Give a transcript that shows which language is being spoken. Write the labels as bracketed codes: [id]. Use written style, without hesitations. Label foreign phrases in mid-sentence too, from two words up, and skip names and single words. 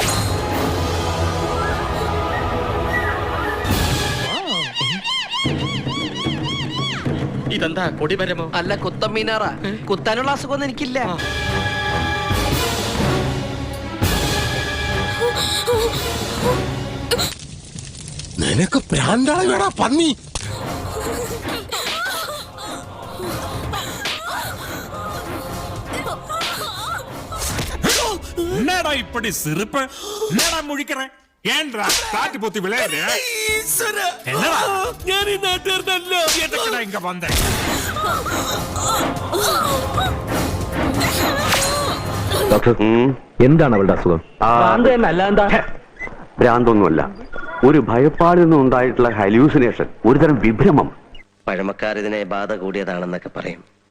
[ml] ഇതെന്താ കൊടിമരമോ? അല്ല, കുത്തമ്മീനാറാ. കുത്താനുള്ള അസുഖമൊന്നും എനിക്കില്ല. നിനക്ക് പ്രാന്താളാ പന്നി. [ta] என்னடா இப்படி சிரிப்பு? என்னடா முழிக்கிறேன்? ஏன்டா காட்டு போத்தி விளையாடு? என்னடா [ml] ഞാൻ ഈ നാട്ടുകാരനല്ല. [ta] எதுக்குடா இங்க வந்த? [ml] ഡോക്ടർ, എന്താണ് അവളുടെ അസുഖം? ഭ്രാന്തൊന്നുമല്ല, ഒരു ഭയപ്പാടിൽ നിന്നുണ്ടായിട്ടുള്ള ഹലൂസിനേഷൻ, ഒരുതരം വിഭ്രമം. പഴമക്കാർ ഇതിനെ ബാധ കൂടിയതാണെന്നൊക്കെ പറയും.